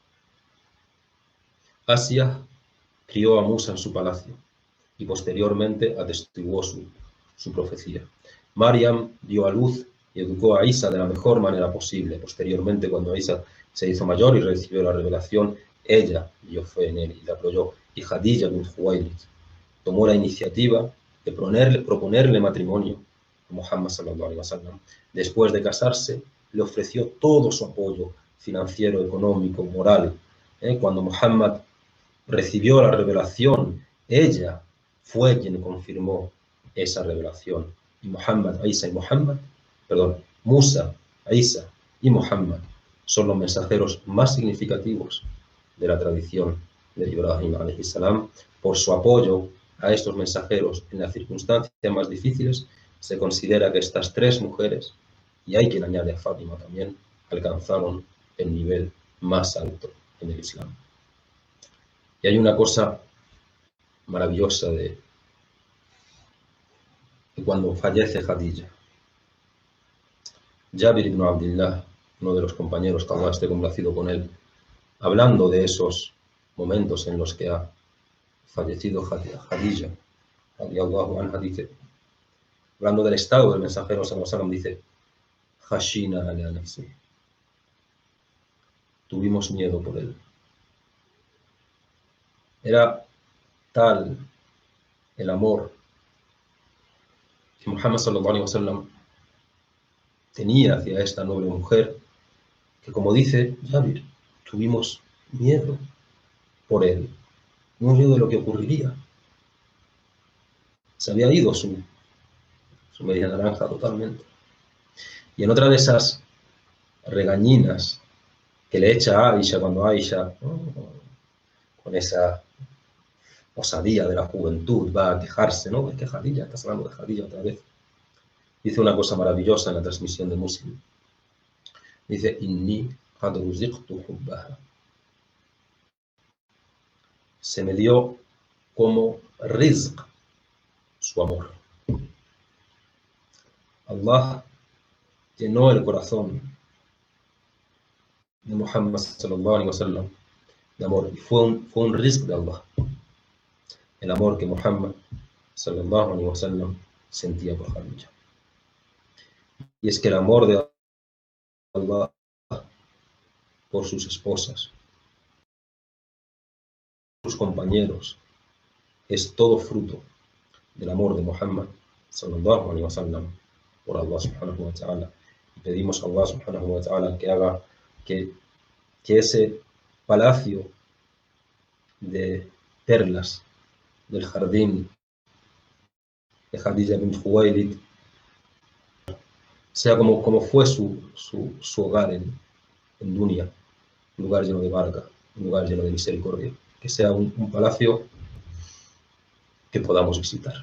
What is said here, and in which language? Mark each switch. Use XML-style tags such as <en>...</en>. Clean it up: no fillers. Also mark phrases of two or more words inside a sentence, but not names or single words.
<es>Asia crió a Musa en su palacio y posteriormente atestiguó su profecía. Maryam dio a luz y educó a Isa de la mejor manera posible. Posteriormente, cuando Isa se hizo mayor y recibió la revelación, ella dio fe en él y la apoyó. Y Khadija bint Khuwaylid tomó la iniciativa de proponerle matrimonio a Muhammad</es> <ar>صلى الله عليه وسلم.</ar> <es>Después de casarse, le ofreció todo su apoyo financiero, económico, moral. Cuando Muhammad recibió la revelación, ella fue quien confirmó esa revelación. Y Musa, Isa y Muhammad son los mensajeros más significativos de la tradición de Ibrahim</es> <ar>عليه السلام.</ar> <es>Por su apoyo a estos mensajeros en las circunstancias más difíciles, se considera que estas tres mujeres, y hay quien añade a Fátima también, alcanzaron el nivel más alto en el Islam. Y hay una cosa maravillosa de cuando fallece Khadija. Jabir ibn Abdillah, uno de los compañeros que Allah esté complacido con él, hablando de esos momentos en los que ha fallecido Khadija,</es> <ar>رضي الله عنها,</ar> <es>dice, hablando del estado del mensajero</es> <ar>صلى الله عليه وسلم,</ar> <es>dice,</es> <ar>خشينا على نفسي,</ar> <es>tuvimos miedo por él. Era tal el amor que Muhammad</es> <ar>صلى الله عليه وسلم</ar> <es>tenía hacia esta noble mujer, que, como dice Jabir, tuvimos miedo por él, tuvimos miedo de lo que ocurriría. Se había ido su media naranja totalmente. Y en otra de esas regañinas que le echa a Aisha cuando Aisha, con esa osadía de la juventud, va a quejarse, ¿no? Es que Khadija, estás hablando de Khadija otra vez. Dice una cosa maravillosa en la transmisión de Muslim. Dice,</es> <ar>إني قد رزقت حبها.</ar> <es>Se me dio como rizq su amor. Allah llenó el corazón de Muhammad</es> <ar>صلى الله عليه وسلم</ar> <es>de amor, y fue un rizq de Allah, el amor que Muhammad</es> <ar>صلى الله عليه وسلم</ar> <es>sentía por Khadija. Y es que el amor de Allah por sus esposas, sus compañeros, es todo fruto del amor de Muhammad</es> <ar>صلى الله عليه وسلم</ar> <es>por Allah</es> <ar>سبحانه وتعالى.</ar> <es>Y pedimos a Allah</es> <ar>سبحانه وتعالى</ar> <es>que haga que ese palacio de perlas del jardín de Khadija bint Khuwaylid sea como fue su hogar en Dunia, un lugar lleno de barca, un lugar lleno de misericordia, que sea un palacio que podamos visitar.</es>